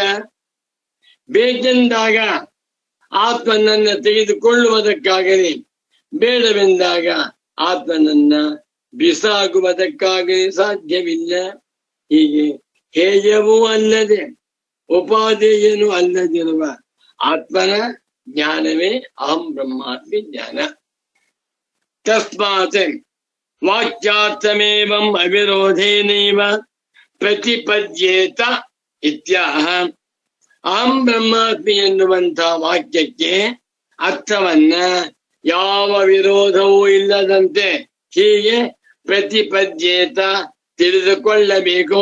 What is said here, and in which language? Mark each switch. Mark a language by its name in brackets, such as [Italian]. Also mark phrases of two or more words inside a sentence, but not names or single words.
[Kannada] ಬೇಕೆಂದಾಗ ಆತ್ಮನನ್ನ ತೆಗೆದುಕೊಳ್ಳುವುದಕ್ಕಾಗಲಿ, ಬೇಡವೆಂದಾಗ ಆತ್ಮನನ್ನ ಬಿಸಾಕುವುದಕ್ಕಾಗಲಿ ಸಾಧ್ಯವಿಲ್ಲ. ಹೀಗೆ ಹೇಯವೂ ಅಲ್ಲದೆ ಉಪಾದೇಯನೂ ಅಲ್ಲದಿರುವ ಆತ್ಮನ ಜ್ಞಾನವೇ [Sanskrit] ಅಹಂ ಬ್ರಹ್ಮಾಸ್ಮಿ [Kannada] ಜ್ಞಾನ. [Sanskrit] ತಸ್ಮಾತ್ ವಾಕ್ಯಾರ್ಥಮೇವಂ ಅವಿರೋಧೇನೈವ ಪ್ರತಿಪದ್ಯೇತ ಇತ್ಯಾಹ. ಅಹಂ ಬ್ರಹ್ಮಾಸ್ಮಿ [Kannada] ಎನ್ನುವಂಥ ವಾಕ್ಯಕ್ಕೆ ಅರ್ಥವನ್ನ ಯಾವ ವಿರೋಧವೂ ಇಲ್ಲದಂತೆ ಹೀಗೆ ಪ್ರತಿಪದ್ಯೇತ ತಿಳಿದುಕೊಳ್ಳಬೇಕು.